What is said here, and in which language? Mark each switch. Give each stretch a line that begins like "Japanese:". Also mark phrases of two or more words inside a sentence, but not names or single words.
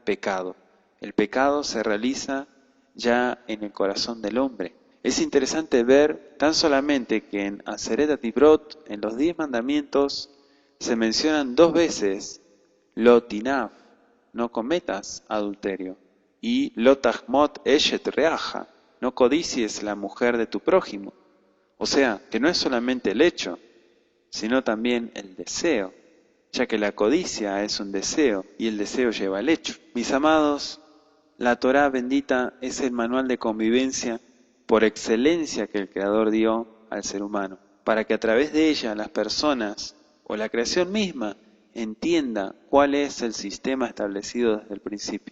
Spanish: El pecado se realiza ya en el corazón del hombre. Es interesante ver tan solamente que en
Hebrew: עשרת הדברות,
Spanish: en los 10 mandamientos, se mencionan 2 veces
Hebrew: לא תנאף,
Spanish: no cometas adulterio, y
Hebrew: לא תחמד אשת רעך,
Spanish: no codicies la mujer de tu prójimo. O sea, que no es solamente el hecho, sino también el deseo, ya que la codicia es un deseo y el deseo lleva al hecho. Mis amados, la Torá bendita es el manual de convivencia por excelencia que el Creador dio al ser humano, para que a través de ella las personas o la creación misma entienda cuál es el sistema establecido desde el principio.